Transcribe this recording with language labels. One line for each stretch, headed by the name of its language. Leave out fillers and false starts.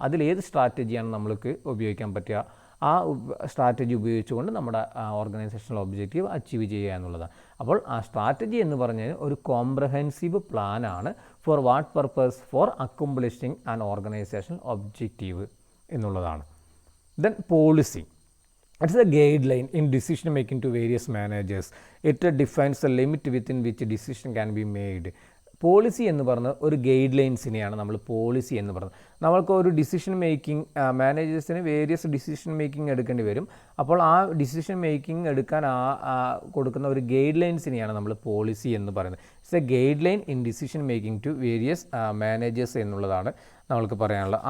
Malayalam: അതിലേത് സ്ട്രാറ്റജിയാണ് നമ്മൾക്ക് ഉപയോഗിക്കാൻ പറ്റുക, ആ സ്ട്രാറ്റജി ഉപയോഗിച്ചുകൊണ്ട് നമ്മുടെ ഓർഗനൈസേഷണൽ ഒബ്ജക്റ്റീവ് അച്ചീവ് ചെയ്യുക എന്നുള്ളതാണ്. അപ്പോൾ ആ സ്ട്രാറ്റജി എന്ന് പറഞ്ഞാൽ ഒരു കോംപ്രഹെൻസീവ് പ്ലാനാണ്
English: for what purpose, for accomplishing an organization objective
Malayalam: എന്നുള്ളതാണ്.
English: Then policy. It's a guideline in decision making to various managers. It defines the limit within which decision can be made.
Malayalam: Policy എന്ന് പറഞ്ഞ ഒരു guide ലൈൻസിനെയാണ് നമ്മൾ policy എന്ന് പറയുന്നത്. നമ്മൾക്ക് ഒരു decision making, മാനേജേഴ്സിന് various decision making എടുക്കേണ്ടി വരും. അപ്പോൾ ആ ഡിസിഷൻ മേക്കിംഗ് എടുക്കാൻ കൊടുക്കുന്ന ഒരു ഗൈഡ് ലൈൻസിനെയാണ് നമ്മൾ പോളിസി എന്ന് പറയുന്നത്.
English: it's a guideline in decision making to various managers
Malayalam: എന്നുള്ളതാണ് നമ്മൾക്ക് പറയാനുള്ളത്.